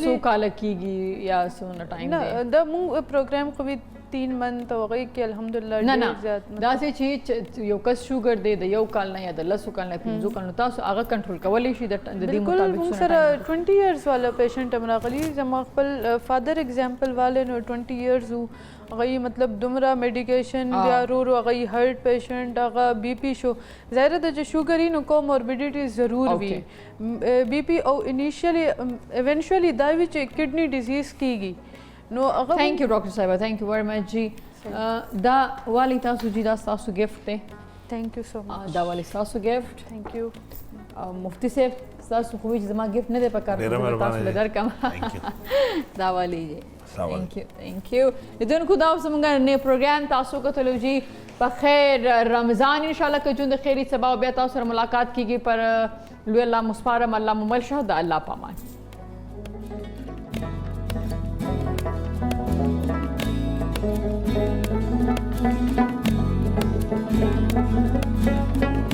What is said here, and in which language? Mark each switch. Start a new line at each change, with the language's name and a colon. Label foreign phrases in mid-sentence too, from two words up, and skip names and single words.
Pashto: څو کاله کېږي یا څونه ټایم دی؟ نه دا موږ پروګرام خو 3 منت او هغې کې الحمدلله ډېر زیات داسې چې یو کس شوګر دی د 1 کال نه یا د 10 کال نه 15 کال نه تاسو هغه کنټرول کولی شي د دې مطابق؟ موږ سره 20 ایئرز والا پیشنټ هم راغلي، زما خپل
English: father example
Pashto: والے نو 20 ایئرز وو، هغه مطلب دومره میډیکیشن بیا ورو ورو هغه
English: heart patient
Pashto: هغه بی پی شو، ظاهره ده چې شوګر یي نو کوموربیډیټیز ضرور وي، بی پی او
English: initially eventually
Pashto: دا وي چې
English: kidney disease
Pashto: کیږي. نو هغه
English: thank you
Pashto: ډاکټر صاحبه،
English: thank you very much جی.
Pashto: دا والی تاسو جی دا تاسو ګفټ دی.
English: thank you so much.
Pashto: دا والی تاسو ګفټ.
English: thank you.
Pashto: مفتی صاحب تاسو خو چې زما ګفټ نه دی پکار تاسو له درکم دا والی جی.
English: thank you.
Pashto: لیدونکو دا زموږ نه پروګرام تاسو کتلو جی په خیر رمضان انشاءالله که ژوند خیري سبا بیا تاسو سره ملاقات کیږي، پر لوی الله مسپارم، الله ممل شه، د الله پامان.
English: Thank you.